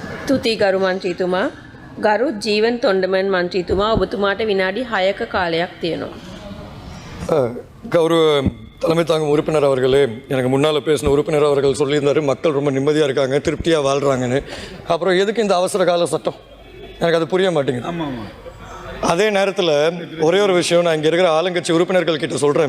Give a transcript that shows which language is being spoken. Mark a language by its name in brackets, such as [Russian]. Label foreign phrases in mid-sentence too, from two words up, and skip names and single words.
[Sinhala] ස්තුතියි ගරු මන්ත්‍රීතුමා. ගරු ජීවන් තොණ්ඩමන් මන්ත්‍රීතුමා ඔබතුමාට විනාඩි 6ක කාලයක් තියෙනවා. [Tamil] கௌரவ தலைமை தாங்கும் உறுப்பினர் அவர்களே, எனக்கு முன்னால் பேசின உறுப்பினர் அவர்கள் சொல்லியிருந்தார் மக்கள் ரொம்ப நிம்மதியாக இருக்காங்க, திருப்தியாக வாழ்கிறாங்கன்னு. அப்புறம் எதுக்கு இந்த அவசர கால சட்டம்? எனக்கு அது புரிய மாட்டேங்குது. அதே நேரத்தில் ஒரே ஒரு விஷயம் நான் இங்கே இருக்கிற ஆளுங்கட்சி உறுப்பினர்கள் கிட்ட சொல்கிறேன்.